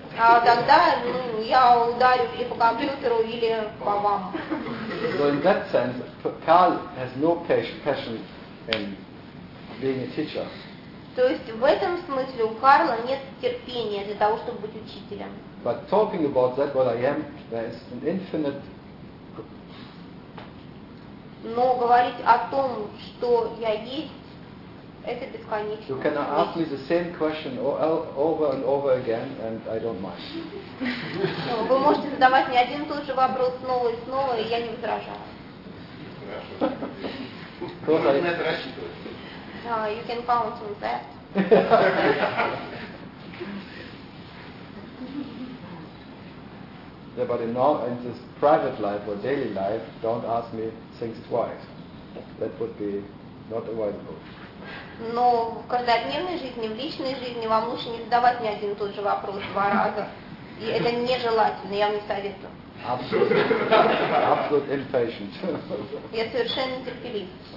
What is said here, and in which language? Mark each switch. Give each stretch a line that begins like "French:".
Russian: А тогда, я ударю или по компьютеру, или по вам.
English: So in that sense, Carl has no passion in being a teacher.
Russian: То есть в этом смысле у Карла нет терпения для того, чтобы быть учителем.
English: But talking about that, what I am, there is an infinite.
Russian: Но говорить о том, что я есть, это бесконечно.
English: You can ask me the same question over and over again, and I don't mind.
Russian: Вы можете задавать мне один и тот же вопрос снова и снова, и я не возражаю. Хорошо. Можно на это рассчитывать.
English: You can count on that. Yeah, but in this private life or daily life, don't ask me things twice. That would be not advisable.
Russian: Но в каждодневной жизни, в личной жизни, вам лучше не задавать мне один и тот же вопрос два раза. И это нежелательно, я вам не советую.
English: Absolute impatient.
Russian: Я совершенно нетерпелив.